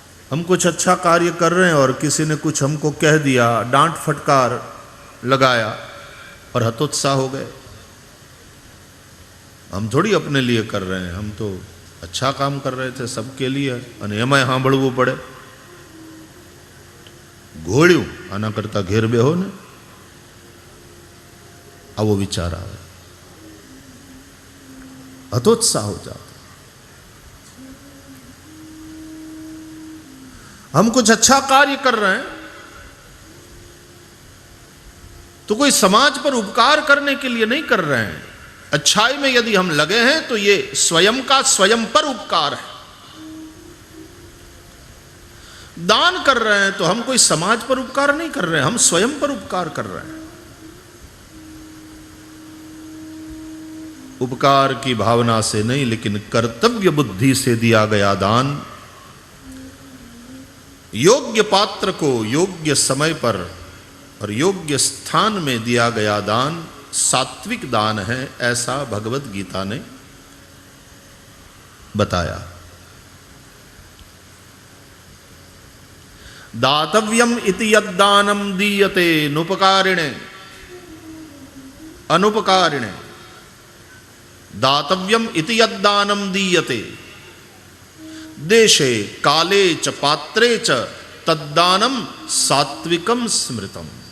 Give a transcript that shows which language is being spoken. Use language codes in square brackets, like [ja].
[hi] हम कुछ अच्छा कार्य कर रहे हैं और किसी ने कुछ हमको कह दिया, डांट फटकार लगाया और हतोत्साह हो गए। हम थोड़ी अपने लिए कर रहे हैं, हम तो अच्छा काम कर रहे थे सबके लिए [gu] અને એમાં સાંભળવું પડે। ઘોડ્યું આના કરતા ઘેર બેહો ને, આવો વિચાર આવે, હતોત્સાહ [hi] हो जाता। हम कुछ अच्छा कार्य कर रहे हैं तो कोई समाज पर उपकार करने के लिए नहीं कर रहे हैं। अच्छाई में यदि हम लगे हैं तो ये स्वयं का स्वयं पर उपकार है। दान कर रहे हैं तो हम कोई समाज पर उपकार नहीं कर रहे हैं, हम स्वयं पर उपकार कर रहे हैं। उपकार की भावना से नहीं, लेकिन कर्तव्य बुद्धि से दिया गया दान, योग्य पात्र को योग्य समय पर और योग्य स्थान में दिया गया दान सात्विक दान है, ऐसा भगवत गीता ने बताया। [sa] दातव्यम इति यद्दानम दीयते नुपकारिणे अनुपकारिणे। दातव्यम इति यद्दानम दीयते देशे काले च पात्रे च तद्दानम सात्विकम स्मृतम।